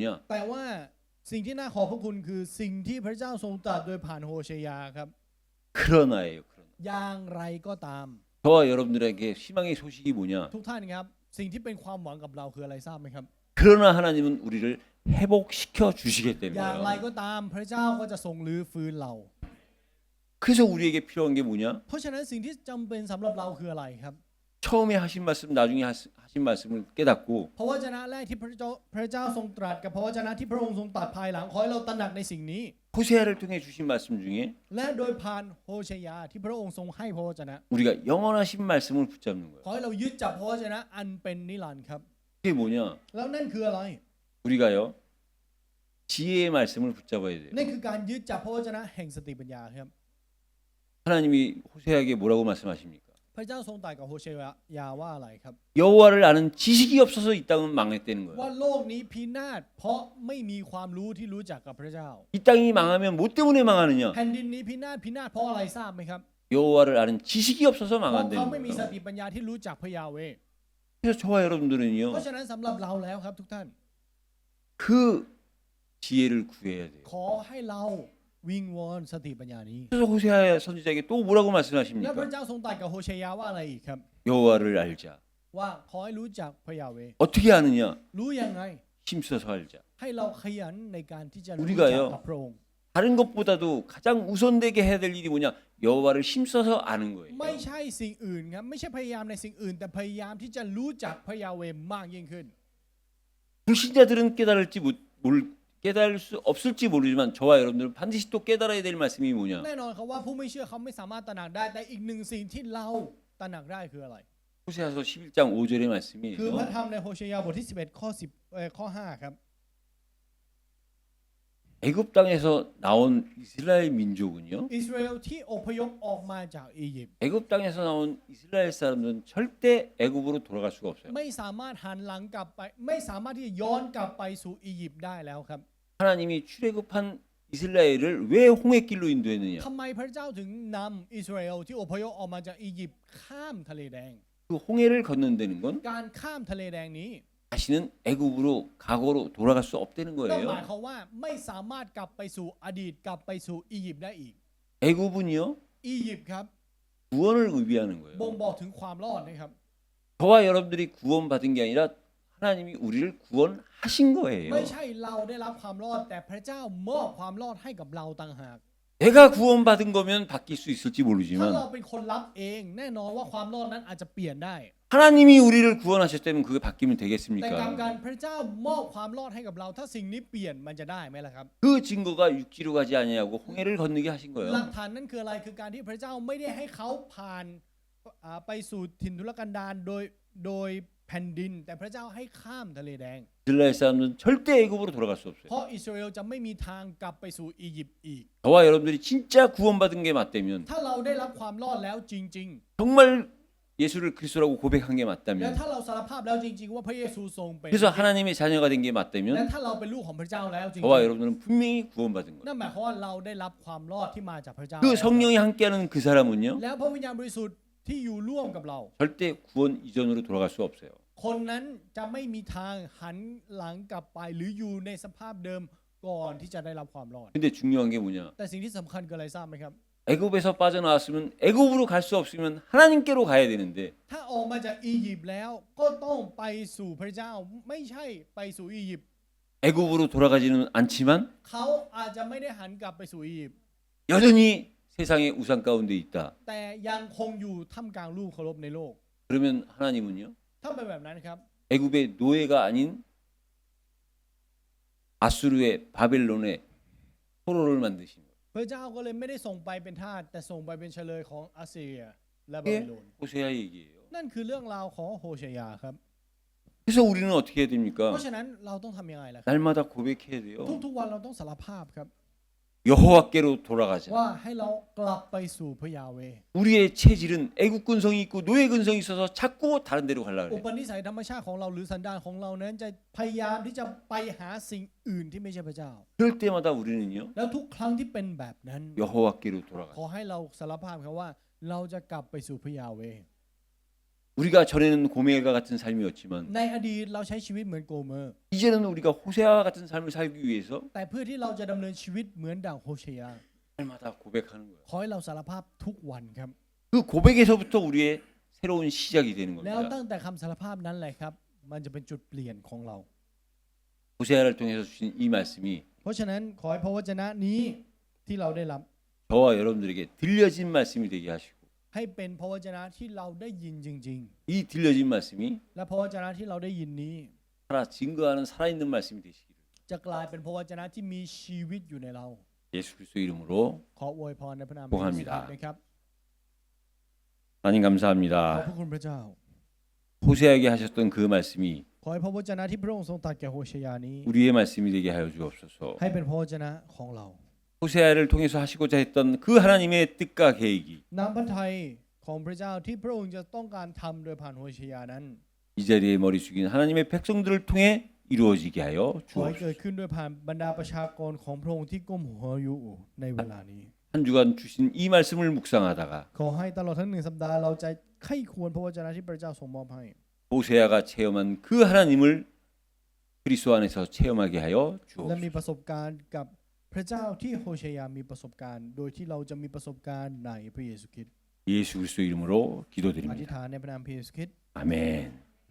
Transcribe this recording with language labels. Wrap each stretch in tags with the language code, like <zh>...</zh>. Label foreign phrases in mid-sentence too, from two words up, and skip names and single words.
<th>แต่ว่าสิ่งที่น่าขอบพระคุณคือสิ่งที่พระเจ้าทรงตรัสโดยผ่านโฮเชยาครับ</th> <ko>그러나예요. 그러나.</ko> <th>อย่างไรก็ตาม</th> <ko>저와 여러분들에게 희망의 소식이 뭐냐?</ko> <th>ทุกท่านครับ สิ่งที่เป็นความหวังกับเราคืออะไรทราบไหมครับ</th> <ko>그러나 하나님은 우리를 회복시켜 주시겠다는</ko> <th>อย่างไร</th> <ko>거예요.</ko> <th>ก็ตามพระเจ้าก็จะทรงรื้อฟื้นเรา</th> <ko>그래서 우리에게 필요한 게 뭐냐?</ko> <th>เพราะฉะนั้นสิ่งที่จำเป็นสำหรับเราคืออะไรครับ</th> <ko>처음에 하신 말씀, 나중에 하신 말씀을 깨닫고</ko> <th>พระวจนะแรกที่พระเจ้าทรงตรัสกับพระวจนะที่พระองค์ทรงตรัสภายหลังขอให้เราตระหนักในสิ่งนี้</th> <ko>호세아를 통해 주신 말씀 중에</ko> <th>และโดยผ่านโฮเชยาที่พระองค์ทรงให้พระวจนะ</th> <ko>우리가 영원하신 말씀을 붙잡는</ko> <th>ข</th> <ko>거예요.</ko> <th>อให้เรายึดจับพระวจนะอันเป็นนิรันดร์ครับ</th> <ko>그게 뭐냐?</ko> <th>แล้วนั่นคืออะไร</th> <ko>우리가요 지혜의 말씀을 붙잡아야 돼요.</ko> <th>นั่นคือการยึดจับพระวจนะแห่งสติปัญญาครับ</th> <ko>하나님이 호세아에게 뭐라고 말씀하십니까?</ko> <th>พระเจ้าทรงตรัสกับโฮเชยาว่าอะไรครับ</th> <ko>여호와를 아는 지식이 없어서 이 땅은 망했다는</ko> <th>ว่า</th> <ko>거예요.</ko> <th>โลกนี้พินาศเพราะไม่มีความรู้ที่รู้จักกับพระเจ้า</th> <ko>이 땅이 망하면 뭐 때문에 망하느냐?</ko> <th>แผ่นดินนี้พินาศเพราะอะไรทราบไหมครับ</th> <ko>여호와를 아는 지식이 없어서</ko> <th>เพราะเขา</th> <ko>망한다는</ko> <th>ไม่มีส</th> <ko>거예요.</ko> <th>ติปัญญาที่รู้จักพระยาเวห์</th> <ko>그래서 저와 여러분들은요</ko> <th>เพราะฉะนั้นสำหรับเราแล้วครับทุกท่าน</th> <ko>그 지혜를 구해야 돼요.</ko> <th>ขอให้เราวิงวอนสติปัญญานี้</th> <ko>그래서 호세아 선지자에게 또 뭐라고</ko> <th>และพระ</th> <ko>말씀하십니까?</ko> <th>เจ้าทรงตรัสกับโฮเชยาว่าอะไรอีกครับ</th> <ko>여호와를 알자.</ko> <th>ว่าขอให้รู้จักพระยาเวห์</th> <ko>어떻게 아느냐?</ko> <th>รู้ยังไง</th> <ko>힘써서 알자.</ko> <th>ให้เราขยันในการที่จะรู้</th> <ko>우리가요</ko> <th>จักกับพระองค์</th> <ko>다른 것보다도 가장 우선되게 해야 될 일이 뭐냐? 여호와를 힘써서 아는 거예요.</ko> <th>ไม่ใช่สิ่งอื่นครับไม่ใช่พยายามในสิ่งอื่น แต่พยายามที่จะรู้จักพระยาเวห์มากยิ่งขึ้น</th> <ko>불신자들은 깨달을 수 없을지 모르지만 저와 여러분들은 반드시 또 깨달아야 될 말씀이 뭐냐?</ko> <th>แน่นอนครับว่าผู้ไม่เชื่อเขาไม่สามารถตระหนักได้ แต่อีกหนึ่งสิ่งที่เราตระหนักได้คืออะไร</th> <ko>호세아서 11장 5절의</ko> <th>คือพระ</th> <ko>말씀이에요.</ko> <th>ธรรมในโฮเชยาบทที่11ข้อ5ครับ</th> <ko>애굽 땅에서 나온 이스라엘 민족은요.</ko> <th>อิสราเอลที่อพยพออกมาจากอียิปต์</th> <ko>애굽 땅에서 나온 이스라엘 사람들은 절대 애굽으로 돌아갈 수가 없어요.</ko> <th>ไม่สามารถหันหลังกลับไปไม่สามารถที่จะย้อนกลับไปสู่อียิปต์ได้แล้วครับ</th> <ko>하나님이 출애굽한 이스라엘을 왜 홍해길로 인도했느냐?</ko> <th>ทำไมพระเจ้าถึงนำอิสราเอลที่อพยพออกมาจากอียิปต์ข้ามทะเลแดง</th> <ko>그 홍해를 건넌다는 건</ko> <th>การข้ามทะเลแดงนี้</th> <ko>다시는 애굽으로 과거로 돌아갈 수 없다는</ko> <th>นั่นหมาย</th> <ko>거예요.</ko> <th>ความว่าไม่สามารถกลับไปสู่อดีตกลับไปสู่อียิปต์ได้อีก</th> <ko>애굽은요</ko> <th>อียิปต์ครับ</th> <ko>구원을 의미하는</ko> <th>บ่ง</th> <ko>거예요.</ko> <th>บอกถึงความรอดนะครับ</th> <ko>저와 여러분들이 구원받은 게 아니라 하나님이 우리를 구원하신</ko> <th>ไม่</th> <ko>거예요.</ko> <th>ใช่เราได้รับความรอดแต่พระเจ้ามอบความรอดให้กับเราต่างหาก</th> <ko>내가 구원받은 거면 바뀔 수 있을지</ko> <th>ถ้าเรา</th> <ko>모르지만</ko> <th>เป็นคนรับเองแน่นอนว่าความรอดนั้นอาจจะเปลี่ยนได้</th> <ko>하나님이 우리를 구원하셨다면 그게 바뀌면</ko> <th>แต่กลับ</th> <ko>되겠습니까?</ko> <th>กันพระเจ้ามอบความรอดให้กับเรา ถ้าสิ่งนี้เปลี่ยนมันจะได้ไหมล่ะครับ</th> <ko>그 증거가 육지로 가지 아니하고 홍해를 건너게 하신</ko> <th>หลัก</th> <ko>거예요.</ko> <th>ฐานนั้นคืออะไรคือการที่พระเจ้าไม่ได้ให้เขาผ่านไปสู่ถิ่นทุรกันดารโดยแผ่นดิน แต่พระเจ้าให้ข้ามทะเลแดง</th> <ko>이스라엘 사람들은 절대 애굽으로 돌아갈 수</ko> <th>เพ</th> <ko>없어요.</ko> <th>ราะอิสราเอลจะไม่มีทางกลับไปสู่อียิปต์อีก</th> <ko>저와 여러분들이 진짜 구원받은 게 맞다면</ko> <th>ถ้าเราได้รับความรอดแล้วจริง</th> <ko>정말 예수를 그리스도라고 고백한 게</ko> <th>ๆ และ</th> <ko>맞다면</ko> <th>ถ้าเราสารภาพแล้วจริง ๆ ว่าพระเยซูทรงเป็น</th> <ko>그래서 하나님의 자녀가 된 게</ko> <th>และ</th> <ko>맞다면</ko> <th>ถ้าเราเป็นลูกของพระเจ้าแล้วจริง</th> <ko>저와 여러분들은 분명히 구원받은</ko> <th>ๆ</th> <ko>거예요.</ko> <th>นั่นหมายความว่าเราได้รับความรอดที่มาจากพระเจ้า</th> <ko>그 성령이 함께하는 그 사람은요</ko> <th>แล้วพระวิญญาณบริสุทธิ์ที่อยู่ร่วมกับเรา</th> <ko>절대 구원 이전으로 돌아갈 수 없어요.</ko> <th>คนนั้นจะไม่มีทางหันหลังกลับไปหรืออยู่ในสภาพเดิมก่อนที่จะได้รับความรอด</th> <ko>근데 중요한 게 뭐냐?</ko> <th>แต่สิ่งที่สำคัญคืออะไรทราบไหมครับ</th> <ko>애굽에서 빠져나왔으면 애굽으로 갈 수 없으면 하나님께로 가야 되는데</ko> <th>ถ้าออกมาจากอียิปต์แล้วก็ต้องไปสู่พระเจ้าไม่ใช่ไปสู่อียิปต์</th> <ko>애굽으로 돌아가지는 않지만</ko> <th>เขาอาจจะไม่ได้หันกลับไปสู่อียิปต์</th> <ko>여전히 세상의 우상 가운데 있다.</ko> <th>แต่ยังคงอยู่ท่ามกลางรูปเคารพในโลก</th> <ko>그러면 하나님은요</ko> <th>ถ้าเป็นแบบนั้นครับ</th> <ko>애굽의 노예가 아닌 아수르의 바벨론의 포로를 만드신 거예요.</ko> <th>พระเจ้าก็เลยไม่ได้ส่งไปเป็นทาสแต่ส่งไปเป็นเฉลยของอัสซีเรียและบา</th> <ko>그게</ko> <th>บิโลน</th> <ko>호세아 얘기예요.</ko> <th>นั่นคือเรื่องราวของโฮเชยาครับ</th> <ko>그래서 우리는 어떻게 해야</ko> <th>เพ</th> <ko>됩니까?</ko> <th>ราะฉะนั้นเราต้องทำยังไงล่ะครับ</th> <ko>날마다 고백해야 돼요.</ko> <th>ทุกๆวันเราต้องสารภาพครับ</th> <ko>여호와께로 돌아가자.</ko> <th>ว่าให้เรากลับไปสู่พระยาเวห์</th> <ko>우리의 체질은 애국 근성이 있고 노예 근성이 있어서 자꾸 다른 데로 가려고</ko> <th>อุ</th> <ko>그래.</ko> <th>ปนิสัยธรรมชาติของเราหรือสันดานของเรานั้นจะพยายามที่จะไปหาสิ่งอื่นที่ไม่ใช่พระเจ้า</th> <ko>그럴 때마다 우리는요</ko> <th>แล้วทุกครั้งที่เป็นแบบนั้น</th> <ko>여호와께로 돌아가.</ko> <th>ขอให้เราสารภาพครับว่าเราจะกลับไปสู่พระยาเวห์</th> <ko>우리가 전에는 고멜과 같은 삶이었지만</ko> <th>ในอดีตเราใช้ชีวิตเหมือนโกเมอร์</th> <ko>이제는 우리가 호세아와 같은 삶을 살기 위해서</ko> <th>แต่เพื่อที่เราจะดำเนินชีวิตเหมือนดั่งโฮเชยา</th> <ko>날마다 고백하는 거예요.</ko> <th>ขอให้เราสารภาพทุกวันครับ</th> <ko>그 고백에서부터 우리의 새로운 시작이 되는</ko> <th>แล้ว</th> <ko>겁니다.</ko> <th>ตั้งแต่คำสารภาพนั้นแหละครับ มันจะเป็นจุดเปลี่ยนของเรา</th> <ko>호세아를 통해서 주신 이 말씀이</ko> <th>เพราะฉะนั้นขอให้พระวจนะนี้ที่เราได้รับ</th> <ko>저와 여러분들에게 들려진 말씀이 되게 하시고</ko> <th>ให้เป็นพระวจนะที่เราได้ยินจริง</th> <ko>이 들려진 말씀이</ko> <th>ๆ และพระวจนะที่เราได้ยินนี้</th> <ko>살아 증거하는 살아있는 말씀이 되시기를</ko> <th>จะกลายเป็นพระวจนะที่มีชีวิตอยู่ในเรา</th> <ko>예수 그리스도 이름으로</ko> <th>ขออวยพรในพระนาม ขอบคุณครับ นะครับ</th> <ko>하나님</ko> <th>ขอบ</th> <ko>감사합니다.</ko> <th>พระคุณพระเจ้า</th> <ko>호세아에게 하셨던 그 말씀이</ko> <th>ขอให้พระวจนะที่พระองค์ทรงตรัสแก่โฮเชยานี้</th> <ko>우리의 말씀이 되게 하여 주옵소서.</ko> <th>ให้เป็นพระวจนะของเรา</th> <ko>호세아를 통해서 하시고자 했던 그 하나님의 뜻과 계획이</ko> <th>น้ำพระทัยของพระเจ้าที่พระองค์จะต้องการทำโดยผ่านโฮเชยานั้น</th> <ko>이 자리에 머리 숙인 하나님의 백성들을 통해 이루어지게 하여</ko> <th>ขอให้เกิด</th> <ko>주옵소서.</ko> <th>ขึ้นโดยผ่านบรรดาประชากรของพระองค์ที่ก้มหัวอยู่ในเวลานี้</th> <ko>한 주간 주신 이 말씀을 묵상하다가</ko> <th>ขอให้ตลอดทั้ง1 สัปดาห์เราจะใคร่ควรพระวจนะที่พระเจ้าทรงมอบให้</th> <ko>호세아가 체험한 그 하나님을 그리스도 안에서 체험하게 하여</ko> <th>และมี</th> <ko>주옵소서.</ko> <th>ประสบการณ์กับพระเจ้าที่โฮเชยามีประสบการณ์ โดยที่เราจะมีประสบการณ์ในพระเยซูคริสต์</th> <ko>예수 그리스도 이름으로</ko> <th>อธิษ</th> <ko>기도드립니다.</ko> <th>ฐานในพระนามพระเยซูคริสต์</th> <ko>아멘.</ko>